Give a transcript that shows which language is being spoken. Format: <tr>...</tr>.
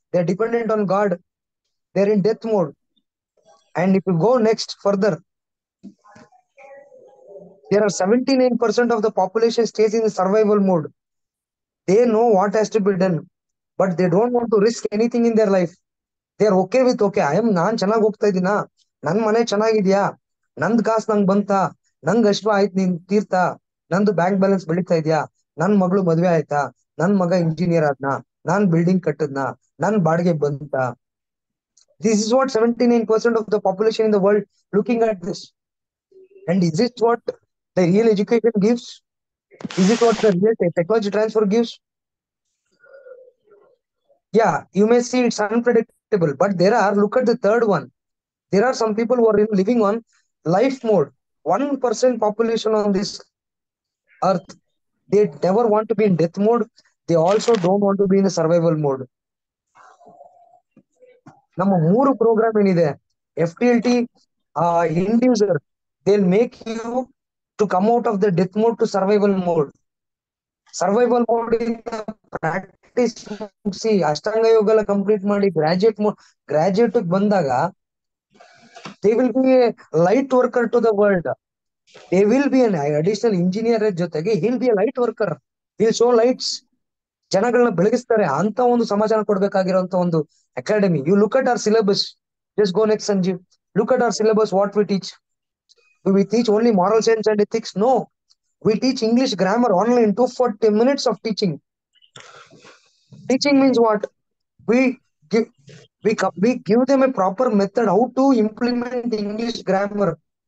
<en>They're dependent on God. They're in death mode. And if you go next further, there are 79% of the population stays in the survival mode. They know what has to be done, but they don't want to risk anything in their life. They are okay with okay</en> <kn>ನಾನ್ ಚೆನ್ನಾಗಿ ಹೋಗ್ತಾ ಇದೀನಾ, ನನ್ ಮನೆ ಚೆನ್ನಾಗಿದ್ಯಾ, ನಂದ್ ಕಾಸು ನಂಗ್ ಬಂತಾ, ನಂಗ್ ಅಷ್ಟು ಆಯ್ತು ನೀನ್ ತೀರ್ತಾ, ನಂದು ಬ್ಯಾಂಕ್ ಬ್ಯಾಲೆನ್ಸ್ ಬೆಳೀತಾ ಇದ್ಯಾ, ನನ್ ಮಗಳು ಮದ್ವೆ ಆಯ್ತಾ, ನನ್ ಮಗ ಇಂಜಿನಿಯರ್ ಆದ್ನಾ, ನಾನ್ ಬಿಲ್ಡಿಂಗ್ ಕಟ್ಟದ್ನಾ, ನನ್ ಬಾಡಿಗೆ ಬಂತಾ.</kn> <en>This is what 79% of the population in the world looking at this. And is it what the real education gives? Is it what the real technology transfer gives? Yeah, you may see it's unpredictable, but look at the third one. There are some people who are living on life mode. 1% population on this earth. They never want to be in death mode. They also don't want to be in the survival mode.</en> <kn>ನಮ್ಮ ಮೂರು program ಏನಿದೆ,</kn> <en>FTLT, inducer, they'll make you to come out of the death mode to survival mode.</en> <kn>Survival mode ಇಂದ practice ಮುಗಿಸಿ ಅಷ್ಟಾಂಗ ಯೋಗ ಎಲ್ಲ complete ಮಾಡಿ graduate ಬಂದಾಗ</kn> <en>they will be a light worker to the world. They will be an additional engineer</en> <kn>ಜೊತೆಗೆ</kn> <en>he'll be a light worker. He'll show lights.</en> <kn>ಜನಗಳನ್ನ ಬೆಳಗಿಸ್ತಾರೆ ಅಂತ ಒಂದು ಸಮಾಚಾರ ಕೊಡ್ಬೇಕಾಗಿರೋಂತ ಒಂದು academy.</kn> <en>You look at our syllabus. Just go next, Sanjeev. Look at our syllabus, what we teach. Do we teach only moral science and ethics? No. We teach English grammar only in 240 minutes of teaching. Teaching means what? We give we give them a proper method how to implement English grammar.</en>